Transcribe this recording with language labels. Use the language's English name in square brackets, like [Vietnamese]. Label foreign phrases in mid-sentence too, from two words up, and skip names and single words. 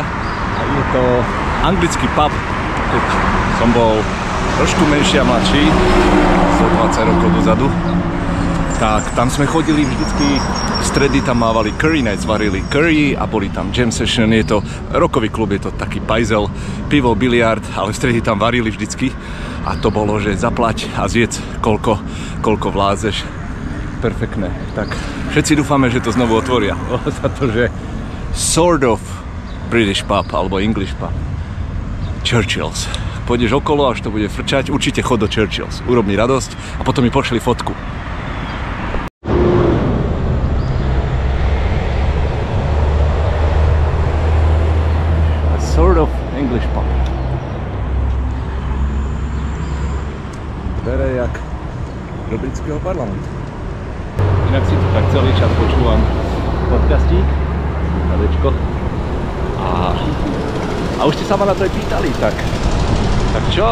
[Slovak] A je to anglický pub, keď som bol trošku menší a mladší, 120 rokov dozadu, tak tam sme chodili vždycky, v stredy tam mávali [English] curry nights, [Slovak] varili curry a boli tam [English] jam session, [Slovak] je to rokový klub, je to taký pajzel, pivo, biliard, ale v stredy tam varili vždycky a to bolo, že zaplať a zjedz koľko vládzeš. Perfektné. Tak všetci dúfame, že to znovu otvoria. Za to, že [English] sort of British pub [Slovak] alebo [English] English pub. [Slovak] Churchill's. Pôjdeš okolo, až to bude frčať, určite chod do Churchill's. Urob mi radosť a potom mi pošli fotku. [English] A sort of English pub. [Slovak] Dvere jak do britského parlamentu. Inak si to tak celý čas počúvam podcastík, slúchadečko. A už ste sa ma na to aj pýtali, tak čo?